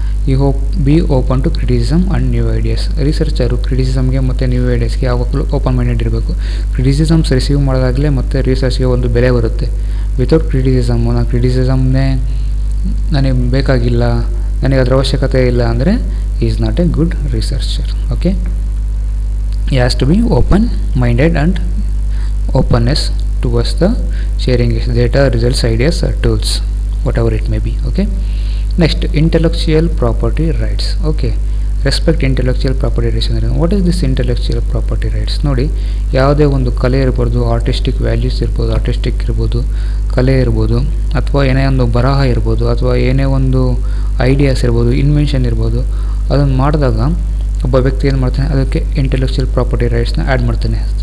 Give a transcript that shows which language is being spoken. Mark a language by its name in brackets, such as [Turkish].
[English] ಈ be open to criticism and new ideas. [Kannada] ರಿಸರ್ಚರು ಕ್ರಿಟಿಸಿಸಮ್ಗೆ ಮತ್ತು new ಐಡಿಯಾಸ್ಗೆ ಯಾವಾಗಲೂ ಓಪನ್ ಮೈಂಡೆಡ್ ಇರಬೇಕು. ಕ್ರಿಟಿಸಿಸಮ್ಸ್ ರಿಸೀವ್ ಮಾಡೋದಾಗಲೇ ಮತ್ತು ರಿಸರ್ಚ್ಗೆ ಒಂದು ಬೆಲೆ ಬರುತ್ತೆ. ವಿತೌಟ್ ಕ್ರಿಟಿಸಿಸಮ್, ನಾನು ಕ್ರಿಟಿಸಿಸಮ್ನೇ ನನಗೆ ಬೇಕಾಗಿಲ್ಲ, ನನಗೆ ಅದರ ಅವಶ್ಯಕತೆ ಇಲ್ಲ ಅಂದರೆ [English] Is not a good researcher. Okay, he has to be open minded and openness towards the sharing his data, results, ideas or tools, whatever it may be. Okay, next, intellectual property rights. Okay, respect intellectual property rights. What is this intellectual property rights? [Kannada] ನೋಡಿ, ಯಾವುದೇ ಒಂದು ಕಲೆ ಇರ್ಬೋದು, artistic values ಇರ್ಬೋದು, artistic ಇರ್ಬೋದು, ಕಲೆ ಇರ್ಬೋದು, ಅಥವಾ ಏನೇ ಒಂದು ಬರಹ ಇರ್ಬೋದು, ಅಥವಾ ಏನೇ ಒಂದು ಐಡಿಯಾಸ್ ಇರ್ಬೋದು, ಇನ್ವೆನ್ಷನ್ ಇರ್ಬೋದು, ಅದನ್ನು ಮಾಡಿದಾಗ ಒಬ್ಬ ವ್ಯಕ್ತಿ ಏನು ಮಾಡ್ತಾನೆ, ಅದಕ್ಕೆ ಇಂಟೆಲೆಕ್ಚುಯಲ್ ಪ್ರಾಪರ್ಟಿ ರೈಟ್ಸ್ನ ಆ್ಯಡ್ ಮಾಡ್ತಾನೆ.